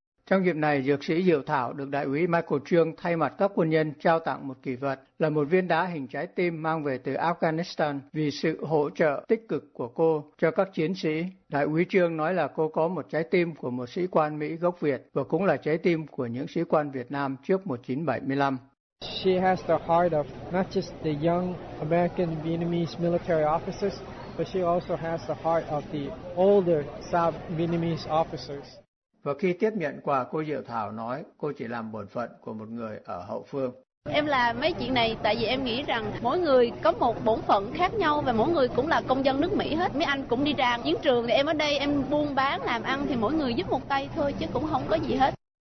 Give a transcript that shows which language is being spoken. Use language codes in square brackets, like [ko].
[vi] Trong dịp này, dược sĩ Diệu Thảo được đại úy Michael Trương thay mặt các quân nhân trao tặng một kỷ vật là một viên đá hình trái tim mang về từ Afghanistan vì sự hỗ trợ tích cực của cô cho các chiến sĩ. Đại úy Trương nói là cô có một trái tim của một sĩ quan Mỹ gốc Việt và cũng là trái tim của những sĩ quan Việt Nam trước 1975. [en] She has the heart of not just the young American Vietnamese military officers, but she also has the heart of the older South Vietnamese officers. [vi] Và khi tiếp nhận quà, cô Diệu Thảo nói cô chỉ làm bổn phận của một người ở hậu phương. Em làm mấy chuyện này tại vì em nghĩ rằng mỗi người có một bổn phận khác nhau và mỗi người cũng là công dân nước Mỹ hết. Mấy anh cũng đi ra chiến trường thì em ở đây em buôn bán làm ăn thì mỗi người giúp một tay thôi chứ cũng không có gì hết.